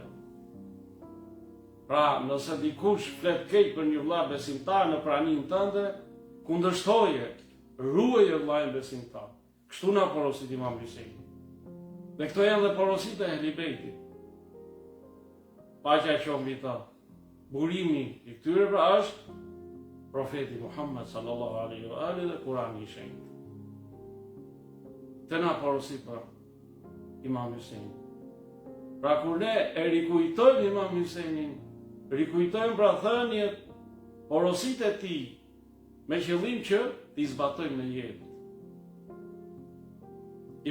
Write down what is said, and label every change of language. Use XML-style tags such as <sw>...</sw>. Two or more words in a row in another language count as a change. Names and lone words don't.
<sq>Pra, nëse dikush flet keq për një vëlla besimtar në praninë tënde, kundërshtoje, ruaje vëllain besimtar. Kështu na porosit Imam Hysejni. Dhe këto janë dhe porositë e Ehli Bejtit. Paqja qoftë mbi ta. Burimi i këtyre pra është profeti Muhammed</sq> <ar>صلى الله عليه وآله</ar> <sq>dhe Kurani i shenjtë. Të na porosit për Imam Hysejnin. Pra kur ne e rikujtojmë Imam Hysejnin, rikujtojmë pra thënjet, porositë e tij, me qëllim që t'i zbatojmë në jetë.</sq>